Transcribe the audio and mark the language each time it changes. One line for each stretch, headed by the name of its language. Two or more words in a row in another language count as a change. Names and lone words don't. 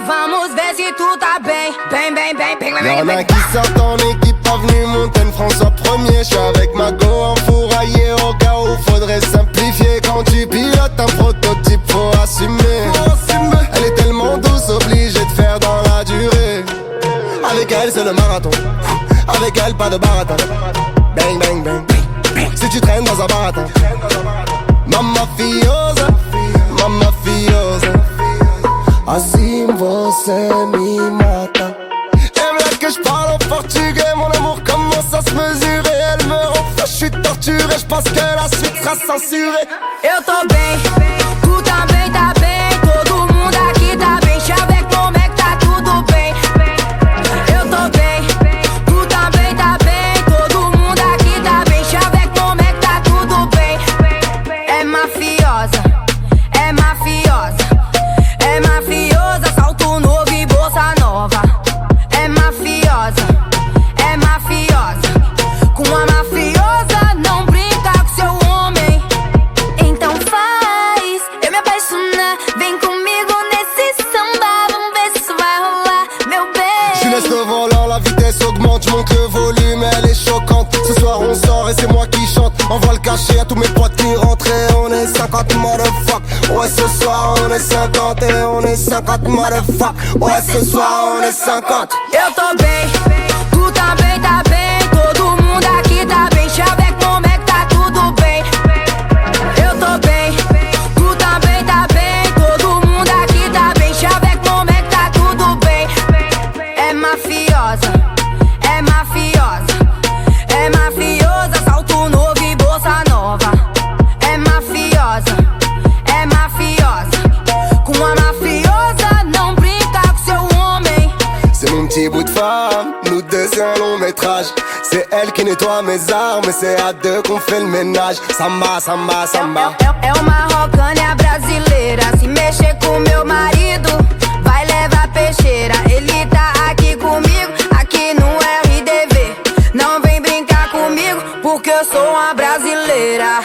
Portuguese: Vamos ver se tu tá bem. Bem, bem, bem, bem, bem,
French: Y'en
Portuguese: bem.
French: a qui sortent en équipe, avenue Montaigne, François 1er. J'suis avec ma go enfouraillée au cas où faudrait simplifier. Quand tu pilotes un prototype, faut assumer. Elle est tellement douce, obligée de faire dans la durée. Avec elle c'est le marathon, avec elle pas de baratin. Bang, bang, bang, si tu traînes dans un baratin.
Portuguese: Mamma fiosa, mamma fiosa. Assim você me mata.
French: Elle là que je parle en portugais. Mon amour commence à se mesurer. Elle me rend fou, je suis torturé. Je pense que la suite sera censurée.
Portuguese: Eu tô bem, tu também tá bem. Todo mundo aqui tá bem. Chave como é que tá tudo bem. Eu tô bem, tu também tá bem. Todo mundo aqui tá bem. Chave como é que tá tudo bem. É mafiosa, é mafiosa. É mafiosa, salto novo e bolsa nova. É mafiosa, é mafiosa. Com a mafiosa não brinca com seu homem. Então faz eu me apaixonar. Vem comigo nesse samba. Vamos ver se isso vai rolar, meu bem.
French: Je laisse le volant, la vitesse augmente. Je monte le volume, elle est choquante. Ce soir on sort et c'est moi qui chante. Envoie le cachet à tous mes potes qui rentrent. Et on est 50 motherfuck. Ouais ce soir on est 50 et on est 50 motherfuck. Ouais ce soir on est 50.
Portuguese: Eu tô bem, tu também tá bem. Todo mundo aqui tá bem. Chave como é que tá tudo bem. Eu tô bem, tu também tá bem. Todo mundo aqui tá bem. Chave como é que tá tudo bem. É mafiosa, é mafiosa. É mafiosa, salto novo e bolsa nova. É mafiosa, é mafiosa. Com a mafiosa não brinca com seu homem.
French: C'est mon petit bout de femme, nous deux c'est un long métrage. C'est elle qui nettoie mes armes et c'est à deux qu'on fait le ménage.
Portuguese: Samba, samba, samba. É uma rocânia brasileira. Se mexer com meu marido, vai levar peixeira. Ele tá aqui comigo, aqui no RDV. Não vem brincar comigo, porque eu sou uma brasileira.